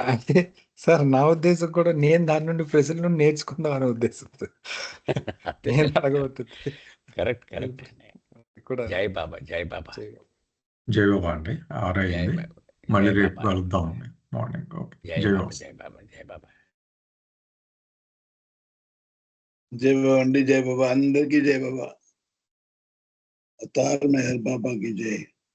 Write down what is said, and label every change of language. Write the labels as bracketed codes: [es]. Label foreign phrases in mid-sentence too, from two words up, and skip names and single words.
[te] అంటే సార్ నా ఉద్దేశం కూడా నేను దాని నుండి ప్రజల నుండి నేర్చుకుందాం అనే ఉద్దేశంతో నేను అడగబోతుంది. [en] Correct correct. [te] కూడా జై బాబా, జై బాబా, జై బాబా అండి. 6 జై అయింది. బాబా, మళ్ళీ జై రేపు బాబా, కలుద్దాం అండి మార్నింగ్. ఓకే, జై జై బాబా, బాబా. జై బాబా, జై బాబా. జై బాబా అండి, [hi] जय बाबा, अंदर की जय बाबा, अवतार मेहर बाबा की जय।